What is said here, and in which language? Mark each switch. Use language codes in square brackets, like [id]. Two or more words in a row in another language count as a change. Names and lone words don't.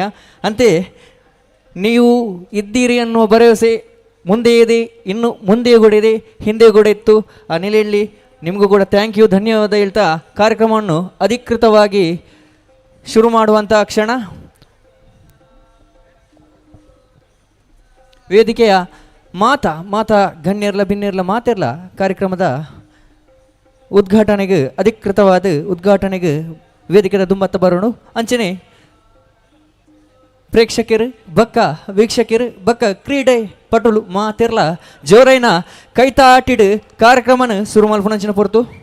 [kn] ಅಂತೆ ನೀವು ಇದ್ದೀರಿ ಅನ್ನುವ ಭರವಸೆ ಮುಂದೆ ಇದೆ, ಇನ್ನು ಮುಂದೆ ಕೂಡ ಇದೆ, ಹಿಂದೆ ಕೂಡ ಇತ್ತು. ಆ ನೆಲೆಯಲ್ಲಿ ನಿಮಗೂ ಕೂಡ [en] thank you, [kn] ಧನ್ಯವಾದ ಹೇಳ್ತಾ ಕಾರ್ಯಕ್ರಮವನ್ನು ಅಧಿಕೃತವಾಗಿ ಶುರು ಮಾಡುವಂಥ ಕ್ಷಣ ವೇದಿಕೆಯ [tcy] ಮಾತಾ ಗಣ್ಯರ್ಲ ಭಿನ್ನೆರ್ಲ ಮಾತಿರ್ಲ [kn] ಕಾರ್ಯಕ್ರಮದ ಅಧಿಕೃತವಾದ ಉದ್ಘಾಟನೆಗೆ ವೇದಿಕೆದ ದುಂಬತ್ತ ಬರೋಣ. [tcy] ಅಂಚನೆ ಪ್ರೇಕ್ಷಕರು ವೀಕ್ಷಕರು ಕ್ರೀಡೆ ಪಟುಲು ಮಾತಿರ್ಲ ಜೋರೈನ ಕೈತಾಟಿಡ್ ಕಾರ್ಯಕ್ರಮನ ಶುರು ಮಲ್ಪುನಂಚಿನ ಪೊರ್ತು